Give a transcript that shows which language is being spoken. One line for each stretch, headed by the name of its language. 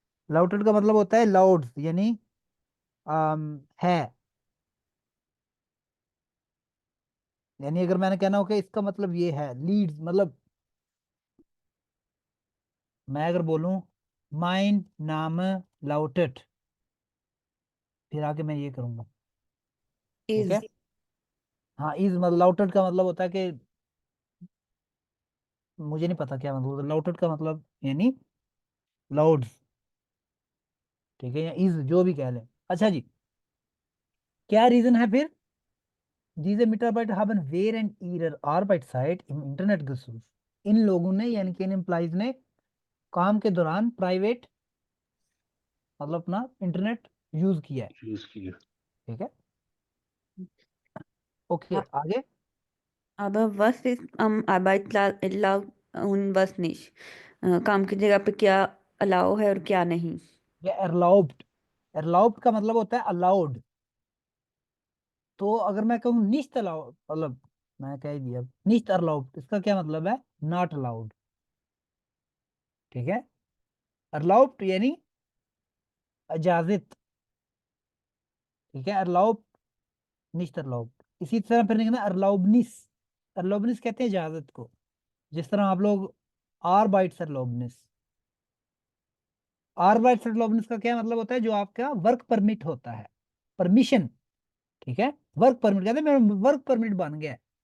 Hindi: लाउटेड का मतलब होता है लाउड्स यानी है, यानी अगर मैंने कहना हो कि इसका मतलब ये है, लीड्स मतलब मैं अगर बोलूं माइन नाम लाउटेड, फिर आके मैं ये करूंगा, ठीक है।
English: Is
Hindi: हाँ इज मतलब लाउटेड का मतलब होता है कि मुझे नहीं पता क्या मतलब, लाउटेड का मतलब यानी लाउड्स, ठीक है, या इज जो भी कह लें। अच्छा जी, क्या रीजन है फिर?
German: diese Mitarbeiter haben während ihrer Arbeitszeit im Internet gesurft।
Hindi: इन लोगों ने यानी कि इन एम्प्लॉइज ने काम के दौरान प्राइवेट मतलब अपना इंटरनेट यूज किया है। यूज किया। ठीक है, ओके आगे।
German: Aber was ist am Arbeitsplatz erlaubt und was nicht?
Hindi: काम की जगह पे क्या अलाउ है और क्या नहीं? ये erlaubt, erlaubt का मतलब होता है अलाउड। तो अगर मैं कहूँ nicht अलाउड, मतलब मैं कह ही दिया
German: nicht erlaubt,
Hindi: इसका क्या मतलब है? Not allowed. ठीक है, erlaubt यानी इजाजत। ठीक है,
German: erlaubt nicht erlaubt।
Hindi: इसी तरह फिर निकलना erlaubnis। erlaubnis कहते हैं इजाजत को। जिस तरह आप लोग आर्बाइट्स erlaubnis, आर्बाइट्स erlaubnis का क्या मतलब होता है? जो आपका वर्क परमिट होता है, परमिशन। ठीक है, वर्क परमिट कहते हैं मेरा वर्क परमिट बन गया है।